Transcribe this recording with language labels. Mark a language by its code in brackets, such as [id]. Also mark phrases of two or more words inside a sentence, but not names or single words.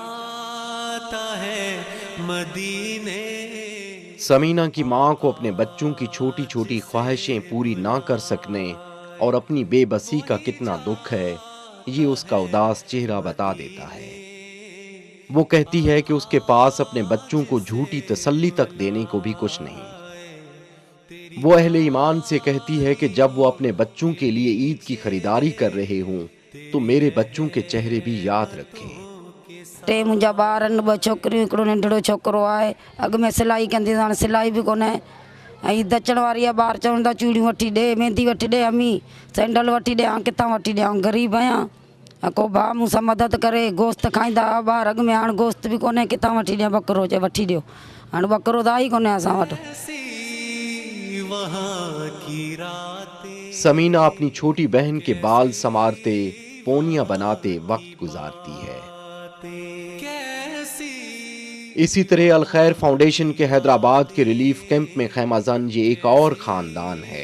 [ur] سمینہ کی ماں کو اپنے بچوں کی چھوٹی چھوٹی خواہشیں پوری نہ کر سکنے اور اپنی بے بسی کا کتنا دکھ ہے، یہ اس کا اداس چہرہ بتا دیتا ہے۔ وہ کہتی ہے کہ اس کے پاس اپنے بچوں کو جھوٹی تسلی تک دینے کو بھی کچھ نہیں۔ وہ اہل ایمان سے کہتی ہے کہ جب وہ اپنے بچوں کے لیے عید کی خریداری کر رہے ہوں تو میرے بچوں کے چہرے بھی یاد رکھیں۔ [sd] टे मुंहिंजा ॿार आहिनि, 2 छोकिरियूं, हिकिड़ो नंढड़ो छोकिरो आहे। अॻु में सिलाई कंदी, हाणे सिलाई बि कोन्हे। ऐं ईद अचण वारी आहे, ॿार चवनि था चूड़ियूं वठी ॾे, मेहंदी वठी ॾे, अम्मी सैंडल वठी ॾे। किथां वठी ॾियां, ग़रीब आहियां। को भाउ मूंसां मदद करे, गोश्त खाईंदा हुआ ॿार अॻु में, हाणे गोश्त बि कोन्हे, किथां वठी ॾियां। ॿकरो चए वठी ॾियो, हाणे ॿकरो त आहे ई कोन्हे असां वटि। [ur] سمینہ اپنی چھوٹی بہن کے بال سنوارتے، پونیاں بناتے وقت گزارتی ہے۔ اسی طرح الخیر فاؤنڈیشن کے حیدرآباد کے ریلیف کیمپ میں خیمہ زن یہ ایک اور خاندان ہے۔